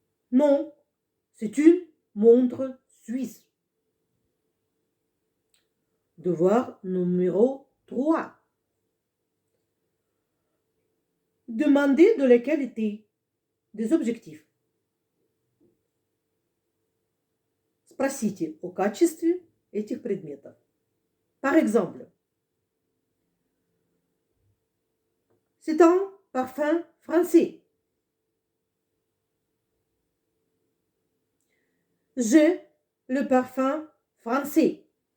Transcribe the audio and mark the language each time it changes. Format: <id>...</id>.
<fr>Non, c'est une montre suisse. Devoir numéro 3. Demandez de la qualité des objectifs.</fr> <ru>Спросите о качестве этих предметов.</ru> <fr>Par exemple, c'est un parfum français. J'ai le parfum français.</fr>